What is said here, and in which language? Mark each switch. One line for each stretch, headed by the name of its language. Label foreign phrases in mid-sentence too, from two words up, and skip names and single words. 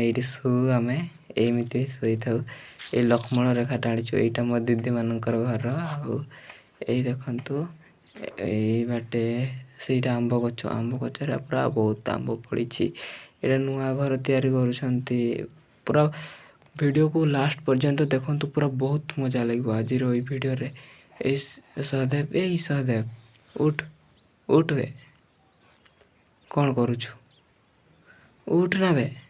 Odia: ଏଠି ସୁ ଆମେ ଏମିତି ଶୋଇ ଥାଉ ଏ ଲକ୍ଷ୍ମଣ ରେଖା ଟାଣିଛୁ ଏଟା ମୋ ଦିଦି ମାନଙ୍କର ଘର ଆଉ ଏଇ ଦେଖନ୍ତୁ ଏଇ ବାଟେ ସେଟା ଆମ୍ବ ଗଛ ରେ ପୁରା ବହୁତ ଆମ୍ବ ପଡ଼ି ଏଟା ନୂଆ ଘର ତିଆରି କରୁଛନ୍ତି ପୁରା ଭିଡିଓ କୁ ଲାଷ୍ଟ ପର୍ଯ୍ୟନ୍ତ ଦେଖନ୍ତୁ ପୁରା ବହୁତ ମଜା ଲାଗିବ ଆଜି ର ଏଇ ଭିଡିଓ ରେ। ଏ ସହଦେବ ଉଠ ଉଠ ବେ କଣ କରୁଛୁ ଉଠ ନା ବେ